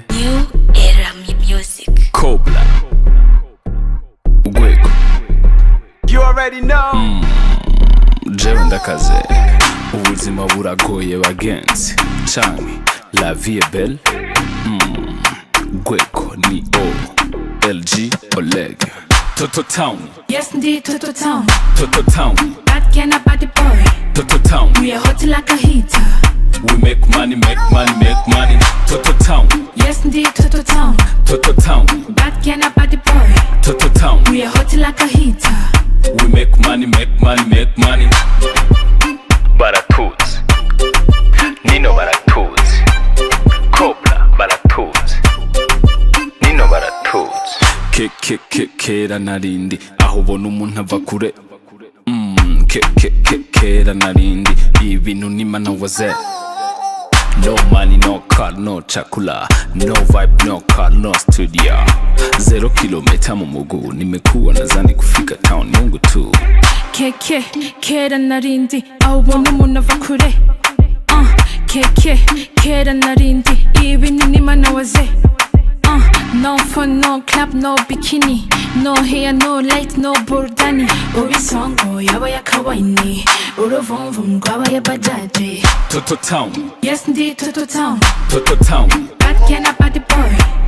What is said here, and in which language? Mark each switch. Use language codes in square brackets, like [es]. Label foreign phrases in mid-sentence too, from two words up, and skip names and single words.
[en] New era music. COBRA Gwego You already know. [rn] Jewe ndakaze ubuzima buragoye bagenzi canke [fr] la vie est belle. [rn] Gwego ni LG Oleg Toto Town. [en] Yes, indeed, Toto Town. Toto Town. Bad girl, a body boy. Toto Town. We are hot like a heater. We make money, make money, make money. Toto Town. Yes, indeed, Toto Town. Toto Town. Bad girl, a body boy. Toto Town. We are hot like a heater. We make money, make money, make money. Baratuz. Nino Baratuz. COBRA Baratuz. Nino Baratuz. [rn] Kera narindi aho ubona umuntu ava kure. Kera narindi ibintu nimana waze. [en] No money, no car, no chakula. No vibe, no car, no studio. 0 [sw] kilomita mu muguu. Nimekuwa nazani kufika town Mungu tu. [rn] Kera narindi aho ubona umuntu ava kure. Kera narindi ibintu nimana waze. [en] No phone, no club, no bikini. No hair, no light, no bordani. Orisongo yaba yakawaini. Urovumvum gwaba ya bajaji. Toto Town. Yes, indeed, Toto Town. Toto Town. Bad girl, a body boy.